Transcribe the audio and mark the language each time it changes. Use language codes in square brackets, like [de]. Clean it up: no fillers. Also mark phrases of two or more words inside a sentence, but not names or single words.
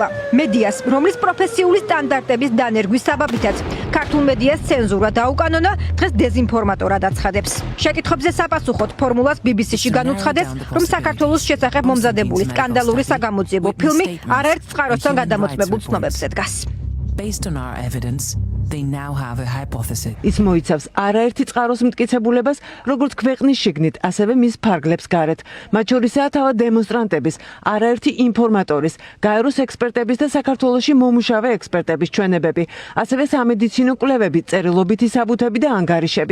[ka] მედიას, რომლის პროფესიული სტანდარტების დანერგვის საბაბითაც ქართულ მედიას ცენზურა დაუკანონა, დღეს დეზინფორმატორად აცხადებს. შეკითხვებზე საპასუხოდ ფორმულას BBC-ში განუცხადეს, რომ საქართველოს შესახებ მომზადებული სკანდალური საგამოძიებო ფილმი არაერთ წყაროსთან გადამოწმებულ ცნობებზე დგას. [en] Based on our evidence, they now have a hypothesis. [ka] ის მოიცავს არაერთი წყაროს მტკიცებულებას, როგორც ქვეყნის შიგნით, ასევე მის ფარგლებს გარეთ. მათ შორისაა თავად დემონსტრანტების, არაერთი ინფორმატორის, გაეროს ექსპერტების და საქართველოში მომუშავე ექსპერტების ჩვენებები, ასევე სამედიცინო კვლევები, წერილობითი საბუთები და ანგარიშები.